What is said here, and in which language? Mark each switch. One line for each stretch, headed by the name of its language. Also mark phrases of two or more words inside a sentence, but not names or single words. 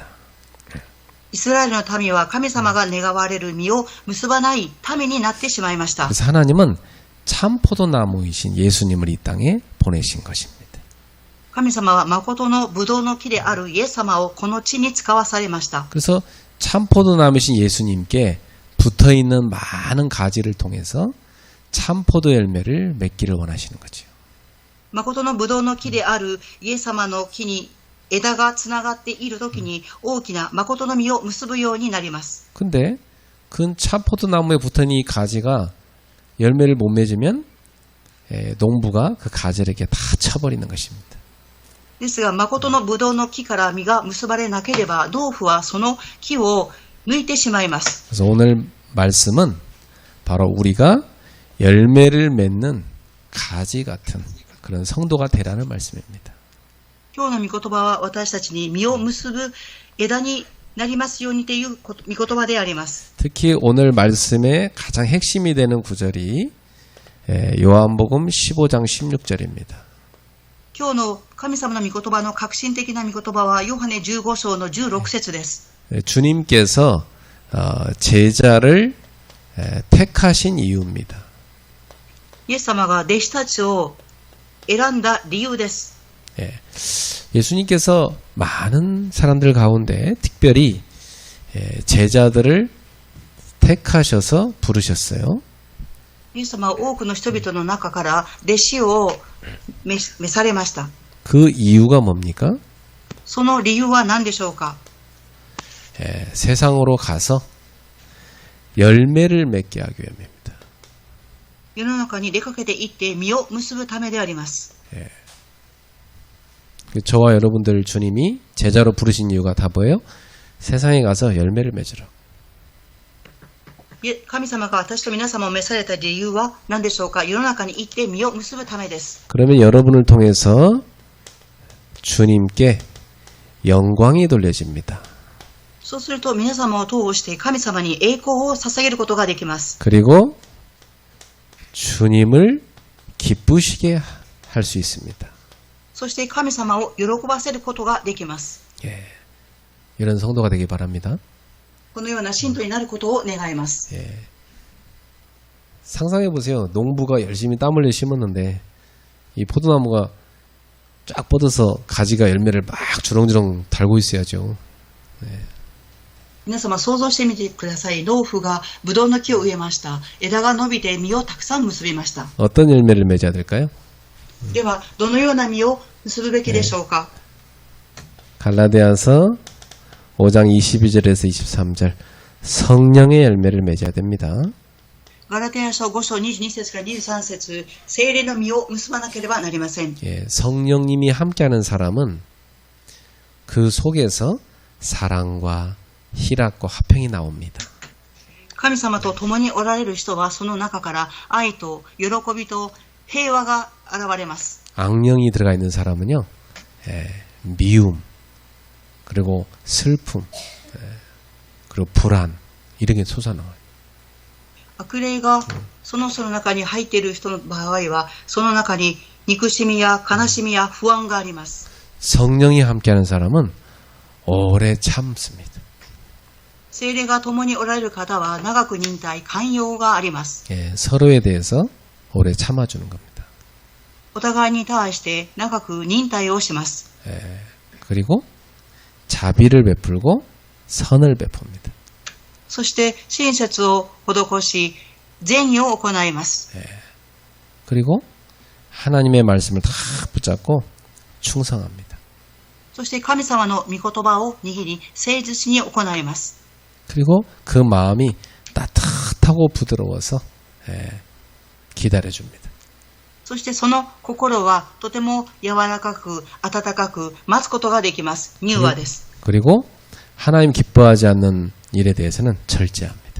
Japanese: イスラエルの民は神様が願われる実を結ばない民になってしまいました。
Korean: 그래서 하나님은 참 포도나무이신 예수님을 이 땅에 보내신 것입니다.
Japanese: 神様は誠のブドウの木であるイエス様をこの地に使わされました。
Korean: 그래서 참 포도나무이신 예수님께 붙어있는 많은 가지를 통해서 참 포도 열매를 맺기를 원하시는 거죠.
Japanese: 誠のブドウの木であるイエス様の木に枝がつながっているときに大きな誠の実を結ぶようになります。
Korean: 근데 그 참 포도나무에 붙어있는 이 가지가 열매를 못 맺으면 농부가 그 가지를 이렇게 다 쳐버리는 것입니다.
Japanese: ですが、誠のブドウの木から実が結ばれなければ、農夫はその木を抜いてしまいます。
Korean: 그래서 오늘 말씀은 바로 우리가 열매를 맺는 가지 같은 그런 성도가 되라는 말씀입니다.
Japanese: 今日の御言葉は私たちに実を結ぶ枝になりますようにという御言葉であります。
Korean: 특히 오늘 말씀의 가장 핵심이 되는 구절이 요한복음 15장 16절입니다.
Japanese: 今日の神様の御言葉の革新的な御言葉はヨハネ15章の16節です。
Korean: 주님께서 제자를 택하신 이유입니다.
Japanese: イエス様が弟子たちを選んだ理由です。
Korean: 예수님께서 많은 사람들 가운데 특별히 제자들을 택하셔서 부르셨어요.
Japanese: イエス様は多くの人々の中から弟子を召されました。
Korean: 그 이유가 뭡니까?
Japanese: その理由は何でしょうか。
Korean: 세상으로 가서 열매를 맺게 하기 위함입니다.
Japanese: 世の中に出かけて行って実を結ぶためであります。
Korean: 저와 여러분들 주님이 제자로 부르신 이유가 다 뭐예요? 세상에 가서 열매를 맺으라.
Japanese: 神様が私と皆様を召された理由は何でしょうか。世の中に行って実を結ぶためです。
Korean: 그러면 여러분을 통해서 주님께 영광이 돌려집니다.
Japanese: そうすると皆様を通して神様に栄光を捧げることができます。
Korean: 그리고 주님을 기쁘시게 할 수 있습니다.
Japanese: そして神様を喜ばせることができます。
Korean: 이런 성도가 되기 바랍니다.
Japanese: このような信徒になることを願います。
Korean: 상상해 보세요. 농부가 열심히 땀 흘려 심었는데 이 포도나무가 쫙 뻗어서 가지가 열매를 막 주렁주렁 달고 있어야죠.
Japanese: 皆様想像してみてください。農夫がブドウの木を植えました。枝が伸びて実をたくさん結びました。
Korean: 어떤 열매를 맺어야 될까요?
Japanese: では、どのような実を結ぶべきでしょうか。
Korean: 갈라디아서 5장 22절에서 23절 성령의 열매를 맺어야 됩니다.
Japanese: ガラテヤ書5章22節から23節、聖霊の実を結ばなければなりません。
Korean: 예, 성령님이 함께하는 사람은 그 속에서 사랑과 희락과 화평이 나옵니다.
Japanese: 神様と共におられる人はその中から愛と喜びと平和が現れます。
Korean: 악령이 들어가 있는 사람은요, 미움, 그리고 슬픔, 그리고 불안 이런 게 솟아나와요.
Japanese: 悪霊がその人の中に入っている人の場合は、その中に憎しみや悲しみや不安があります。
Korean: 성령이 함께하는 사람은 오래 참습니다.
Japanese: 聖霊が共におられる方は長く忍耐、寛容があります。
Korean: 예, 서로에 대해서 오래 참아주는 겁니다.
Japanese: お互いに対して長く忍耐をします。
Korean: 그리고 자비를 베풀고 선을 베풉니다.
Japanese: そして親切を施し、善意を行います。
Korean: 그리고 하나님의 말씀을 다 붙잡고 충성합니다.
Japanese: そして神様の御言葉を握り、誠実に行います。
Korean: 그리고 그 마음이 따뜻하고 부드러워서 기다려줍니다.
Japanese: そしてその心はとても柔らかく、温かく待つことができます。柔和です。
Korean: 그리고 하나님 기뻐하지 않는 일에 대해서는 절제합니다.